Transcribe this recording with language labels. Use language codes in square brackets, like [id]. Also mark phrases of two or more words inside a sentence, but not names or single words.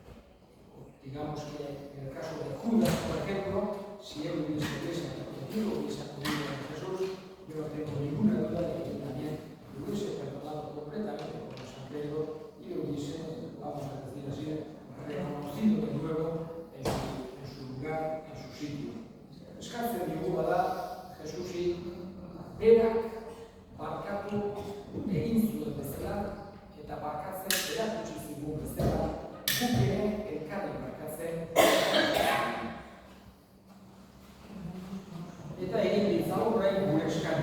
[es] Digamos que en el caso de Judas, por ejemplo, si él hubiese arrepentido, hubiese acudido a Jesús, yo no tengo ninguna duda de que él también lo hubiese perdonado completamente como San Pedro y lo hubiese, vamos a decir así, reconocido de nuevo en su lugar zituen. [eu] Eskatzen digu bada, Jesusi, berak barkatu egin zuen bezala, eta barkatzen erakutsi zigun bezala, guk ere elkarri barkatzen. Eta egin ditzagun orain gure eskari.